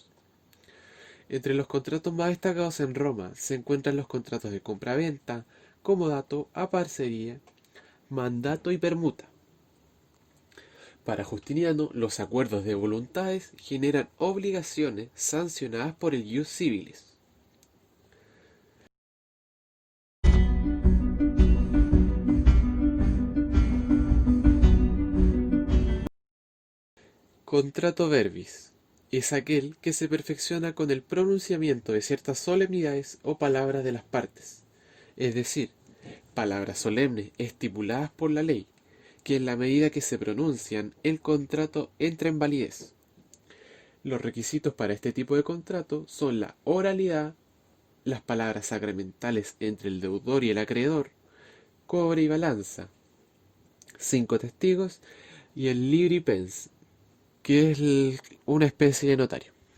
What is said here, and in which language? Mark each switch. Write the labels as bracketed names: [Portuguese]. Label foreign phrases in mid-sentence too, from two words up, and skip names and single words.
[Spanish] Entre los contratos más destacados en Roma se encuentran los contratos de compra-venta, comodato, aparcería, mandato y permuta. Para Justiniano, los acuerdos de voluntades generan obligaciones sancionadas por el [Latin] ius civilis. [Spanish] Contrato verbis es aquel que se perfecciona con el pronunciamiento de ciertas solemnidades o palabras de las partes, es decir, palabras solemnes estipuladas por la ley, que en la medida que se pronuncian, el contrato entra en validez. Los requisitos para este tipo de contrato son la oralidad, las palabras sacramentales entre el deudor y el acreedor, cobre y balanza, 5 testigos y el [Latin] libri pens, [Spanish] que es una especie de notario.